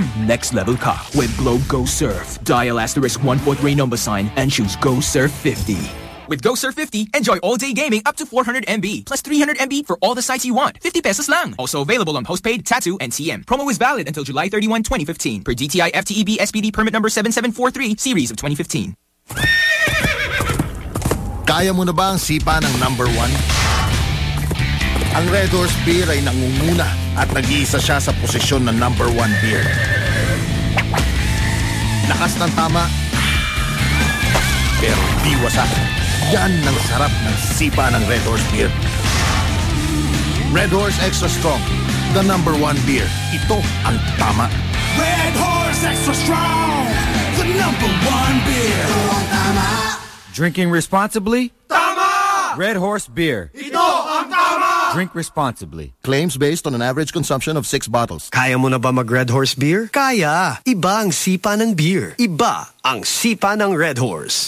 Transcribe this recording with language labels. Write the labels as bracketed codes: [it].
[en] Next level cop with Globe Go Surf. Dial asterisk 143 number sign and choose Go Surf 50. With Go Surf 50, enjoy all-day gaming up to 400 MB plus 300 MB for all the sites you want. 50 pesos lang. Also available on postpaid, Tattoo, and TM. Promo is valid until July 31, 2015 per DTI FTEB SPD permit number 7743 series of 2015. [tl] Kaya mo na ba ang sipa ng number one? Ang Red Horse Beer ay nangunguna at nag-iisa siya sa posisyon ng number one beer. Lakas ng tama, pero diwasa. Yan ang sarap ng sipa ng Red Horse Beer. [en] Red Horse Extra Strong, the number one beer. [tl] Ito ang tama. [en] Red Horse Extra Strong, the number one beer. [tl] Ito ang tama. [en] Drinking responsibly? [tl] Tama! [en] Red Horse Beer. [tl] Ito ang tama! [en] Drink responsibly. Claims based on an average consumption of 6 bottles. [tl] Kaya mo na ba mag-Red Horse Beer? Kaya! Iba ang sipa ng beer. Iba ang sipa ng Red Horse.